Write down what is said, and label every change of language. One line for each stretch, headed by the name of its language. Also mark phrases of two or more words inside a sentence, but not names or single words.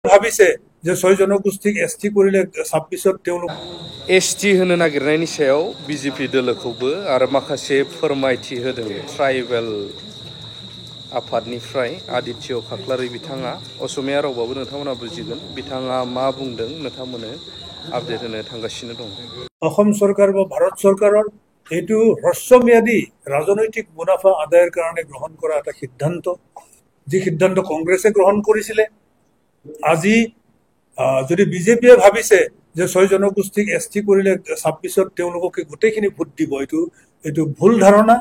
Assamese: ভাবিছে যে 6 জনগোষ্ঠীক এসটি কৰিলে 26ত তেওঁলোক
Bodo: एसटी होनो नागिरनायनि सायाव बिजेपि दोलोखौबो आरो माखासे फोरमायथि होदों ट्राइबेल आफादनिफ्राय आदित्य खाख्लारि बिथाङा असमिया रावबाबो नोंथांमोना बुजिगोन बिथाङा मा बुंदों नोंथांमोननो আপডেট होनो थांगासिनो दं।
Assamese: অসম চৰকাৰ বা ভাৰত চৰকাৰৰ এইটো হ্ৰস্বম্যাদী ৰাজনৈতিক মুনাফা আদায়ৰ কাৰণে গ্ৰহণ কৰা এটা সিদ্ধান্ত, যি সিদ্ধান্ত কংগ্ৰেছে গ্ৰহণ কৰিছিলে। আজি যদি বিজেপিয়ে ভাবিছে যে 6 জনগোষ্ঠীক এসটি কৰিলে 26ত তেওঁলোকে গোটেইখিনি ভোট দিব, এইটো ভুল ধাৰণা।